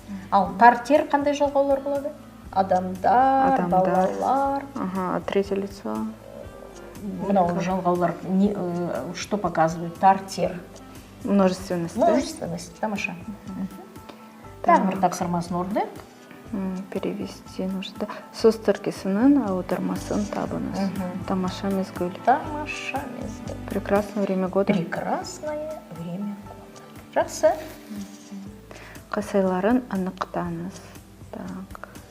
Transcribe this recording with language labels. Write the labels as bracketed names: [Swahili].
[Kazakh] Ал тартер қандай жалғаулар болады? Адамдар, балалар. [Russian] Третье лицо. [Kazakh] Мынау жалғаулар [Russian] что показывает? [Kazakh] Тартер. [Russian] Множественность. Множественность, [Kazakh] тамаша. Тағы бір тапсырмасын орындайық. [Russian] Перевести нужно. [Kazakh] Сөз тіркесінің аудармасын табыңыз. Тамаша мезгіл. Тамаша мезгіл. [Russian] Прекрасное время года. Прекрасное время года. [Kazakh] Жақсы. Қысайларын анықтаңыз. Так.